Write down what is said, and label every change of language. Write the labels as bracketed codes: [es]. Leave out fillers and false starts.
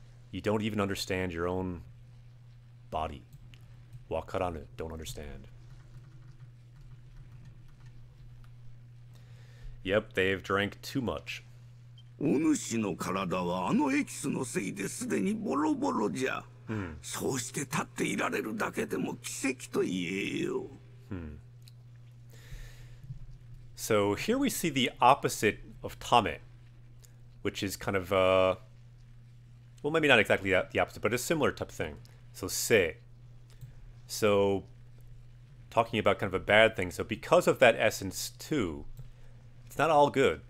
[en] You don't even understand your own body. Wakaranu, don't understand. Yep, they've drank too much. [ja] お主の体はあのエキスのせいですでにボロボロじゃ。そうして立っていられるだけでも奇跡と言えよ。 [en] So here we see the opposite of tame, which is kind of, well, maybe not exactly the opposite, but a similar type of thing. So se. So talking about kind of a bad thing. So because of that essence too, it's not all good.